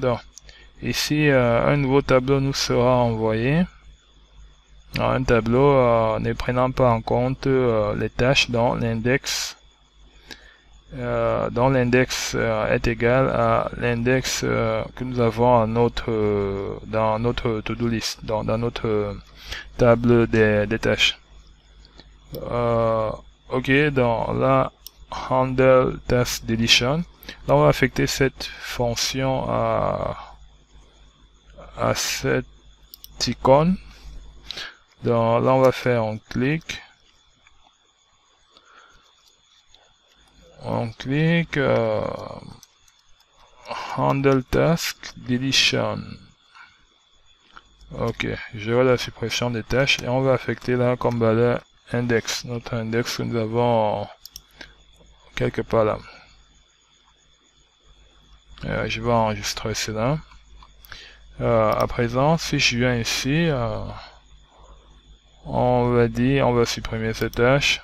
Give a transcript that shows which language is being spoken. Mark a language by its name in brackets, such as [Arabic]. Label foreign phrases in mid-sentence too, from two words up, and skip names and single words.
[French] Donc ici un nouveau tableau nous sera envoyé. Alors, un tableau ne prenant pas en compte les tâches dont l'index est égal à l'index que nous avons dans notre [English] to-do list, [French] dans notre table des tâches. Ok, dans la [English] handle task deletion, [French] là on va affecter cette fonction à cette icône. Donc là on va faire un clic. On clique [English] handle task deletion. [French] Ok, je vois la suppression des tâches et on va affecter là comme valeur index, notre index que nous avons quelque part là. Je vais enregistrer cela. À présent, si je viens ici, on va supprimer cette tâche.